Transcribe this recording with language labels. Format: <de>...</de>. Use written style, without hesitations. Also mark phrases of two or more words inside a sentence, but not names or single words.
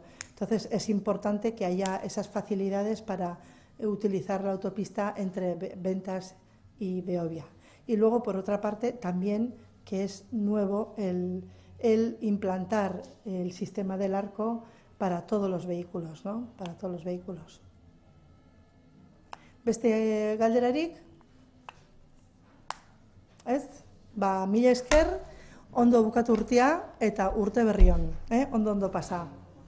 <es>Entonces es importante que haya esas facilidades para utilizar la autopista entre Ventas y Beovia. Y luego, por otra parte, también que es nuevo el implantar el sistema del arco para todos los vehículos, ¿no?, para todos los vehículos.</es> <eu>Beste galderarik? Ez? Mila esker, ondo bukatu urtea eta urte berri on, ondo pasa.</eu>